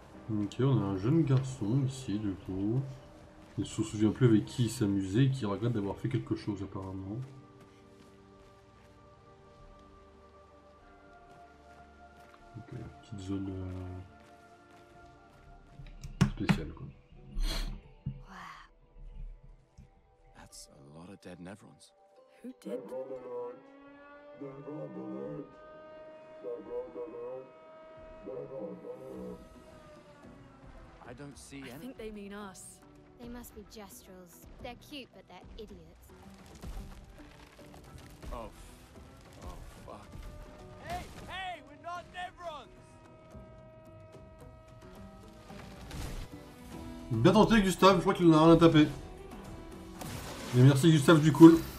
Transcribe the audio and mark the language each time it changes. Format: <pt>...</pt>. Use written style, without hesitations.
<fr>Ok, on a un jeune garçon ici du coup. Il ne se souvient plus avec qui il s'amusait et qui regrette d'avoir fait quelque chose apparemment. Ok, petite zone spéciale quoi. Wow.</fr> <en>That's a lot of dead Nevrons. Who did? I don't see I any. think they mean us. They must be Gestrels. They're cute, but they're idiots. Oh. Oh, fuck. Hey, hey, we're not Nevrons!</en> <fr>Bien tenté Gustave, je crois qu'il en a rien à taper. Et merci Gustave du cool.</fr>